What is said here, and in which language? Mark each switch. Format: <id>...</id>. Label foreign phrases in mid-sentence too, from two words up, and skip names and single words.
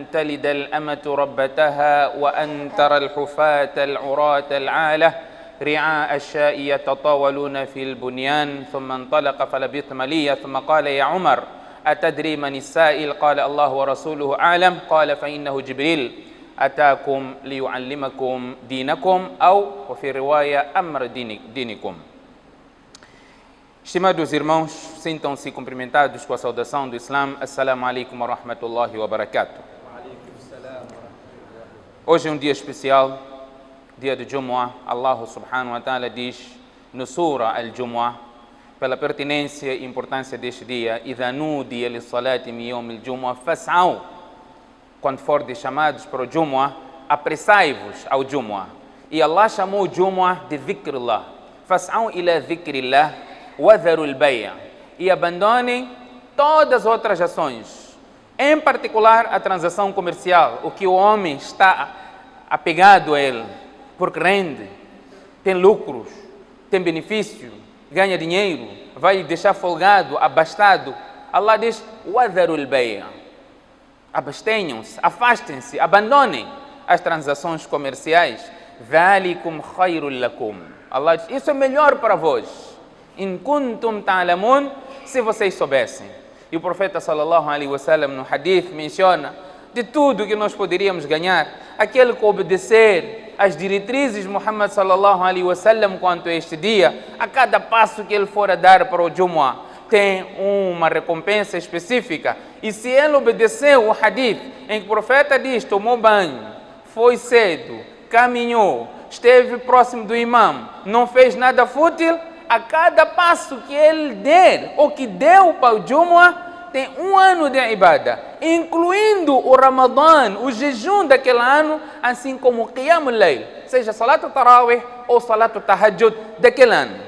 <ar>تلد الأمة ربتها وأن ترى الحفاة العراة العالة رعاء الشاء يتطاولون في البنيان ثم انطلق فلبث مليا ثم قال يا عمر أتدري من السائل قال الله ورسوله أعلم قال فإنه جبريل أتاكم ليعلمكم دينكم أو وفي رواية أمر دينكم.</ar> <pt>Estimados irmãos, sintam-se cumprimentados com a saudação do Islã.</pt> <ar>السلام عليكم ورحمة الله وبركاته.</ar> <pt>Hoje é um dia especial, dia de Jumu'ah. Allah</pt> <ar>سبحانه وتعالى</ar> <pt>diz no Surah Al-Jumu'ah, pela pertinência e importância deste dia,</pt> <ar>إِذَا نُودِيَ لِلصَّلَاةِ مِنْ يَوْمِ الْجُمُعَةِ فَاسْعَوْا.</ar> <pt>Quando forem chamados para o Jumu'ah, apressai-vos ao Jumu'ah. E Allah chamou o Jumu'ah de Dhikrullah.</pt> <ar>فَاسْعَوْا إِلَى ذِكْرِ اللَّهِ وَذَرُوا الْبَيْعَ.</ar> <pt>E abandonem todas as outras ações, em particular a transação comercial, o que o homem está apegado a ele, porque rende, tem lucros, tem benefício, ganha dinheiro, vai deixar folgado, abastado. Allah diz,</pt> <ar>وَذَرُوا الْبَيْعَ.</ar> <pt>Abstenham-se, afastem-se, abandonem as transações comerciais.</pt> <ar>ذَلِكُمْ خَيْرٌ لَكُمْ.</ar> <pt>Allah diz, isso é melhor para vós.</pt> <ar>إِن كُنْتُمْ تَعْلَمُونَ.</ar> <pt>Se vocês soubessem. E o profeta</pt> <ar>صلى الله عليه وسلم</ar> <pt>no hadith menciona de tudo que nós poderíamos ganhar, aquele que obedecer às diretrizes de Muhammad</pt> <ar>صلى الله عليه وسلم</ar> <pt>quanto a este dia, a cada passo que ele for a dar para o Jumu'ah, tem uma recompensa específica. E se ele obedeceu o hadith em que o profeta diz, tomou banho, foi cedo, caminhou, esteve próximo do imam, não fez nada fútil, a cada passo que ele der, ou que deu para o Jumu'ah, tem um ano de ibadah, incluindo o Ramadã, o jejum daquele ano, assim como o</pt> <ar>قيام الليل,</ar> <pt>seja</pt> <ar>صلاة التراويح</ar> <pt>ou</pt> <ar>صلاة التهجد</ar> <pt>daquele ano.</pt>